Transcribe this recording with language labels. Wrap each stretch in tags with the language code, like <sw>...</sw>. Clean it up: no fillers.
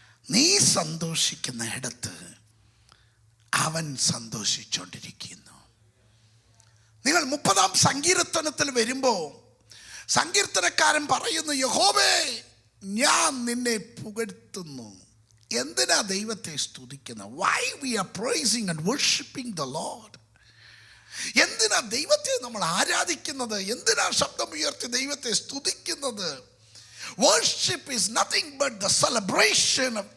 <ml>നീ സന്തോഷിക്കുന്ന ഇടത്ത് അവൻ സന്തോഷിച്ചുകൊണ്ടിരിക്കുന്നു. നിങ്ങൾ 30-ാം സങ്കീർത്തനത്തിൽ വരുമ്പോൾ സങ്കീർത്തനക്കാരൻ പറയുന്നു, യഹോവേ ഞാൻ നിന്നെ പുകഴ്ത്തുന്നു. എന്തിനാ ദൈവത്തെ സ്തുതിക്കുന്നത്?</ml> <en>Why we are praising and worshiping the Lord?</en> <ml>എന്തിനാ ദൈവത്തെ നമ്മൾ ആരാധിക്കുന്നത്? എന്തിനാ ശബ്ദം ഉയർത്തി ദൈവത്തെ സ്തുതിക്കുന്നത്?</ml> <en>Worship is nothing but the celebration.</en>